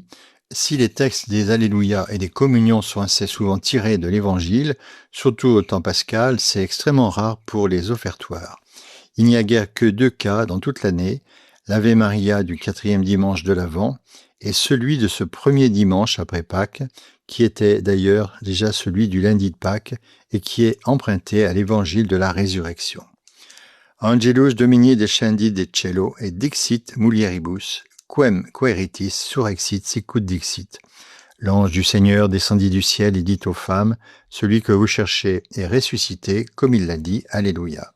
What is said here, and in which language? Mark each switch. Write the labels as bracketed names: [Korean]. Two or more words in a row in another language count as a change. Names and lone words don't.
[French] Si les textes des Alléluia et des communions sont assez souvent tirés de l'Évangile, surtout au temps pascal, c'est extrêmement rare pour les offertoires. Il n'y a guère que 2 cas dans toute l'année, l'Ave Maria du 4e dimanche de l'Avent et celui de ce premier dimanche après Pâques, qui était d'ailleurs déjà celui du lundi de Pâques et qui est emprunté à l'Évangile de la Résurrection. [Latin] Angelus Domini descendi de cielo et dixit mulieribus, quem quaeritis surexit sicut dixit. [French] L'ange du Seigneur descendit du ciel et dit aux femmes, celui que vous cherchez est ressuscité, comme il l'a dit, Alléluia.